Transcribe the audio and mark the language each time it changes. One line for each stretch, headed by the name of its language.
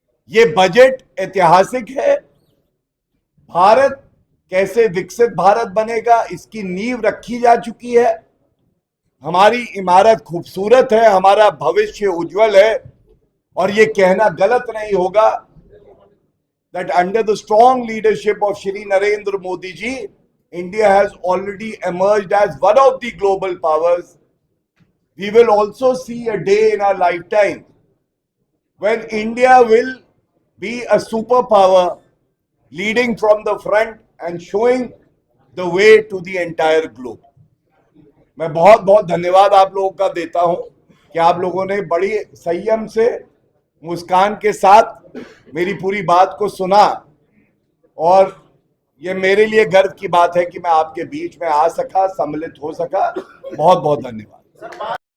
Hindi: ये बजट ऐतिहासिक है। भारत कैसे विकसित भारत बनेगा इसकी नींव रखी जा चुकी है। हमारी इमारत खूबसूरत है, हमारा भविष्य उज्जवल है। और ये कहना गलत नहीं होगा,
English: that under the strong leadership of Shri Narendra Modi ji, India has already emerged as one of the global powers. We will also see a day in our lifetime when India will be a superpower, leading from the front and showing the way to the entire globe.
Hindi: मैं बहुत बहुत धन्यवाद आप लोगों का देता हूं कि आप लोगों ने बड़ी संयम से, मुस्कान के साथ मेरी पूरी बात को सुना, और ये मेरे लिए गर्व की बात है कि मैं आपके बीच में आ सका, सम्मिलित हो सका। बहुत बहुत धन्यवाद।